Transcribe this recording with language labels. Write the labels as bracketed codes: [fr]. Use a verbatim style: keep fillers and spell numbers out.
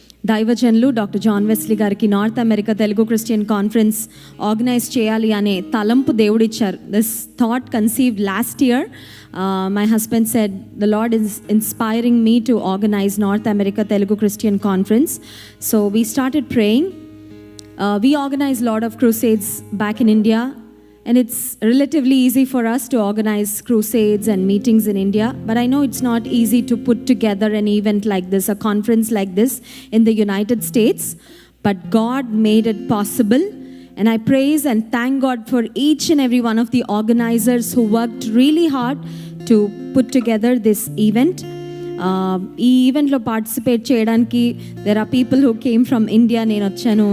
[te] దైవజనులు doctor John Wesley గారికి North America Telugu Christian conference organise చేయాలి అనే తలంపు దేవుడు ఇచ్చారు. [en] This thought conceived last year. My husband said the Lord is inspiring me to organize North America Telugu Christian conference. So we started praying. Uh, we organize a lot of crusades back in India, and it's relatively easy for us to organize crusades and meetings in India, but I know it's not easy to put together an event like this, a conference like this in the United States, but God made it possible, and I praise and thank God for each and every one of the organizers who worked really hard to put together this event. [te] ఈ ఈవెంట్లో participate చేయడానికి [en] There are people who came from India. [te] నేను వచ్చాను.